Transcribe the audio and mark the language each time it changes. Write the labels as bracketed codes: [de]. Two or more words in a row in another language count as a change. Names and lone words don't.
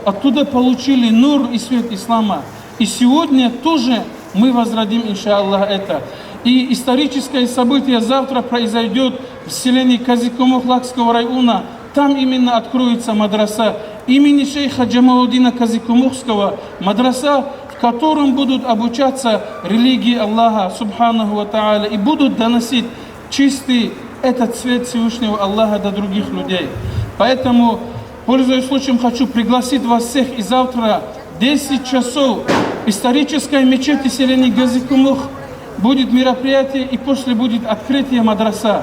[ru] Оттуда получили нур и свет ислама. И сегодня тоже мы возродим, иншаллах, это. И историческое событие завтра произойдет в селении Казикумов Лакского района. Там именно откроется мадраса имени шейха Джамалуддина Казикумухского, мадраса, в котором будут обучаться религии Аллаха, [ar] سبحانه وتعالى, [ru] и будут доносить чистый этот свет Всевышнего Аллаха до других людей. Поэтому, пользуясь случаем, хочу пригласить вас всех, и завтра 10 часов исторической мечети селения Казикумух будет мероприятие, и после будет открытие мадраса.